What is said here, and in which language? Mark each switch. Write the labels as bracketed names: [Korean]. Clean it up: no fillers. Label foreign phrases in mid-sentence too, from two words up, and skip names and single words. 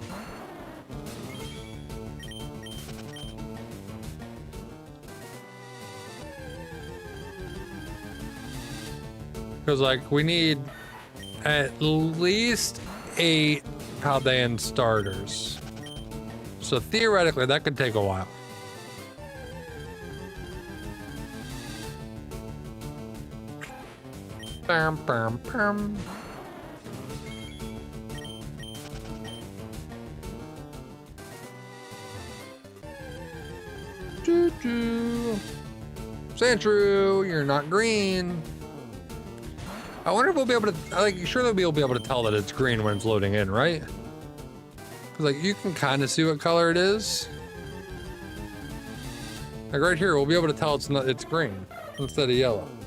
[English] Because, like, we need at least 8 Paldean starters. So theoretically, that could take a while. Bam, bam, bam. Sandshrew, you're not green. I wonder if we'll be able to, like, surely we'll be able to tell that it's green when it's loading in, right? Because, like, you can kind of see what color it is. Like, right here, we'll be able to tell it's green instead of yellow.